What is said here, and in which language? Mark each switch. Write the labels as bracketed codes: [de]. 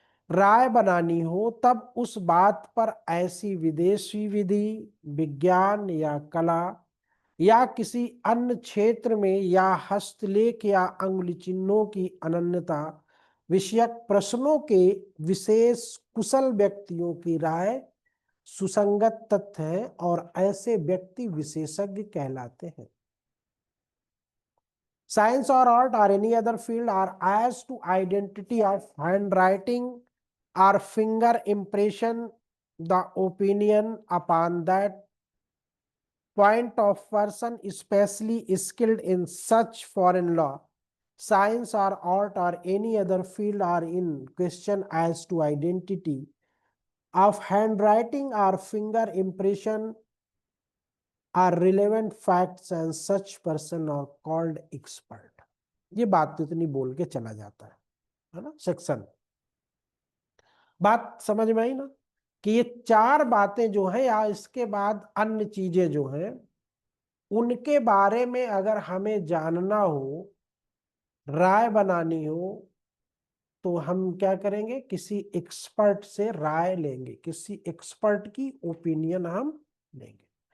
[hi] राय बनानी हो, तब उस बात पर ऐसी विदेशी विधि, विज्ञान या कला या किसी अन्य क्षेत्र में या हस्तलेख या अंगुली चिन्हों की अनन्यता विषयक प्रश्नों के विशेष कुशल व्यक्तियों की राय सुसंगत तथ्य है और ऐसे व्यक्ति विशेषज्ञ कहलाते हैं। [en] Science or art or any other field are as to identity of handwriting or finger impression, the opinion upon that point of person especially skilled in such foreign law, science or art or any other field are in question as to identity of handwriting or finger impression are relevant facts and such person are called expert। [hi] ये बात तो इतनी बोल के चला जाता है ना सेक्शन। बात समझ में आई ना कि ये 4 बातें जो है या इसके बाद अन्य चीजें जो है उनके बारे में अगर हमें जानना हो, राय बनानी हो, तो हम क्या करेंगे, किसी एक्सपर्ट से राय लेंगे, किसी एक्सपर्ट की ओपिनियन हम लेंगे।